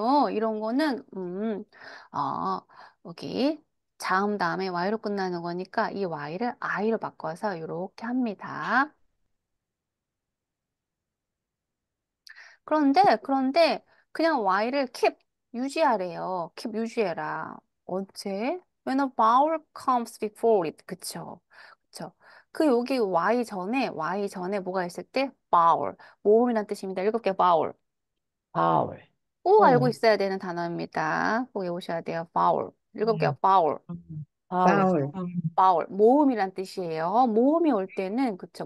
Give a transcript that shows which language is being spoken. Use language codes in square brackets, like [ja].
[ko] 이런 거는, 어, 여기 자음 다음에 Y로 끝나는 거니까 이 Y를 I로 바꿔서 이렇게 합니다. 그런데 그냥 Y를 keep 유지하래요. keep 유지해라. 언제? [en] When a vowel comes before it. [ko] 그쵸? 그쵸? 그 여기 Y 전에 뭐가 있을 때 vowel. 모음이란 뜻입니다. 7개 vowel. 파울, 꼭 알고 어, 있어야 되는 단어입니다. 꼭 외우셔야 돼요. vowel. 7개 vowel. 파울, vowel. 모음이란 뜻이에요. 모음이 올 때는 그쵸?